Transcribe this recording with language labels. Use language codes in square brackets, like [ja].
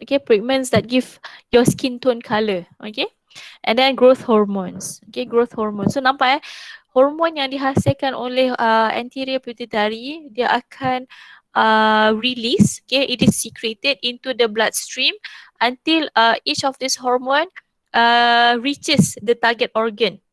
[en] Okay, pigments that give your skin tone color. Okay, and then growth hormones. Okay, growth hormones. [ms] So nampak hormon yang dihasilkan oleh anterior pituitary, dia akan release. [en] Okay, it is secreted into the bloodstream until each of this hormone reaches the target organ.